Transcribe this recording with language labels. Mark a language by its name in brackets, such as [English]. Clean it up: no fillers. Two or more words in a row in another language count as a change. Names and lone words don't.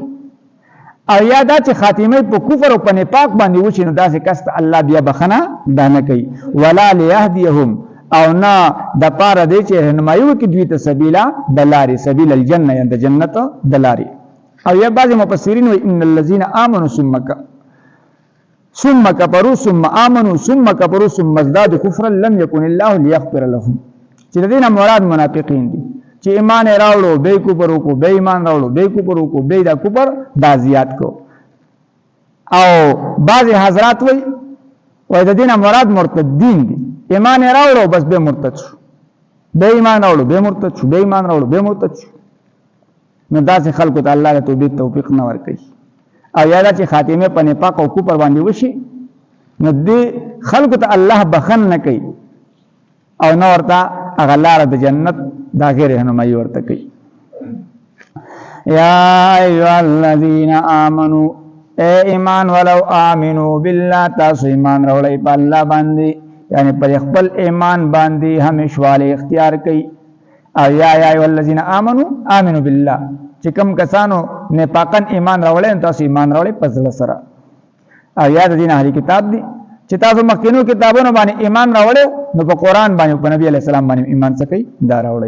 [Pashto] او یا دا چې خاتمه په کفر او په نفاق باندې وشي نو داسې کس ته الله بیا بخنه دا نه کوي. [Arabic] ولا لیهدیهم [Pashto] او نه د پاره دی چې رهنمایي وکړي دوی ته سبیلا د لارې، [Arabic] سبیل الجنه [Pashto] یا د جنت د لارې. او یا بعض مفسرین وایي [Arabic] ان الذين امنوا ثم كفروا ثم امنوا ثم كفروا ثم ازدادوا كفرا لم يكن الله ليغفر لهم. [Pashto] چې د دې نه مراد منافقین دي چې ایمان راوړو به کفر وکړو، به ایمان راوړو به کفر وکړو، به دا کفر دا زیات کو. او بعض حضرات وایي د دې نه مراد مرتدین دي، ایمان راوړو بس به مرتد شو، به ایمان راوړو به مرتد شو، به ایمان راوړو به مرتد شو. نو داسې خلکو ته الله توبې توفیق نه ورکوي. او یا دا چې خاتمه په نفاق او کفر باندې وشي نو دې خلکو ته الله بخن نه کوي او نه ورته هغه لاره د جنت دا غیر رهنمایي ورته کوي. [Arabic] یا ایها الذین آمنوا [Pashto] اے ایمان ولو [Arabic] آمنوا بالله [Pashto] تاسو ایمان راوړئ په الله باندې، یعنی پر خپل ایمان باندې همیشواله اختیار کوي. او [Arabic] یا ایها الذین آمنوا بالله [Pashto] چې کوم کسانو نفاقن ایمان راوړل تاسو ایمان راوړئ په ځل سره. او یا د دین اهلی کتاب دي چې تاسو مخکینو کتابونو باندې ایمان راوړل نو په قران باندې په نبی علی السلام باندې ایمان څخه دا راوړئ.